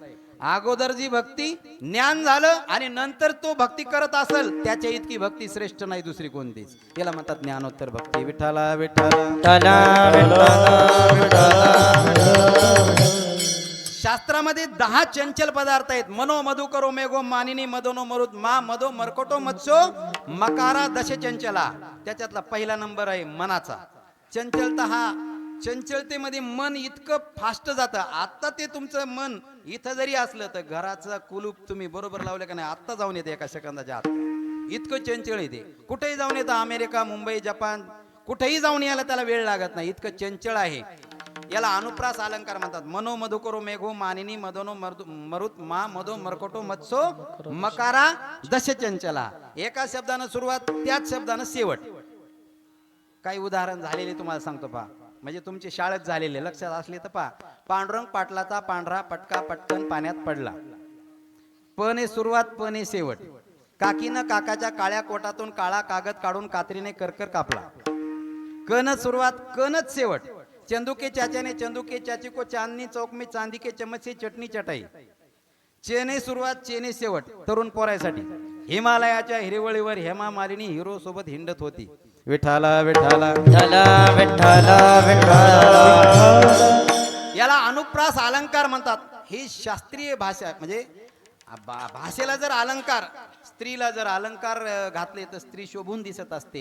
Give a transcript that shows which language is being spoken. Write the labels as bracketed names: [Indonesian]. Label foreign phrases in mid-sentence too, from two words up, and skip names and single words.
[Marathi] अगोदर जी भक्ती ज्ञान झालं आणि नंतर तो भक्ती करत असेल, त्याच्या इतकी भक्ती श्रेष्ठ नाही दुसरी कोणतीच. याला म्हणतात ज्ञानोत्तर भक्ती. विठ्ठला विठ्ठला. शास्त्रामध्ये 10 चंचल पदार्थ आहेत. [Sanskrit] मनो मधु करो मेघो मानिनी मदोनो मरुत मा मदो मरकोटो मत्सो मकारा दश चंचला. [Marathi] त्याच्यातला पहिला नंबर आहे मनाचा. चंचलता हा, चंचलतेमध्ये मन इतकं फास्ट जातं. आता ते तुमचं मन इथं जरी असलं तर घराचं कुलूप तुम्ही बरोबर लावलं का नाही, आत्ता जाऊन येते एका सेकंदाच्या आत. इतकं चंचल येते. कुठेही जाऊन येतं, अमेरिका, मुंबई, जपान, कुठेही जाऊन यायला त्याला वेळ लागत नाही, इतकं चंचल आहे. याला अनुप्रास अलंकार म्हणतात. [Sanskrit] मनो मधुकरो मेघो मानिनी मदोनो मरुत मा मदो मरकोटो मत्सो मकारा दश चंचला. [Marathi] एका शब्दानं सुरुवात, त्याच शब्दानं शेवट. काही उदाहरण झालेले तुम्हाला सांगतो पहा, म्हणजे तुमची शाळेत झालेले लक्षात असले तर पहा. पांडुरंग पाटलाचा पांढरा पटका पटकन पाण्यात पडला. पने सुरुवात, पने शेवट. काकीनं काकाच्या काळ्या कोटातून काळा कागद काढून कात्रीने करकर कापला. कन सुरुवात, कनच शेवट. [Hindi] चंदू के चाचा ने चंदू के चाची को चांदनी चौक में चांदी के चम्मच से चटणी चटाई. [Marathi] चेने सुरुवात, चेने शेवट. तरुण पोरायसाठी. हिमालयाच्या हिरवळीवर हेमा मालिनी हिरो सोबत हिंडत होती. विठाला विठाला. याला अनुप्रास अलंकार म्हणतात. ही शास्त्रीय भाषा, म्हणजे भाषेला जर अलंकार, स्त्रीला जर अलंकार घातले तर स्त्री शोभून दिसत असते.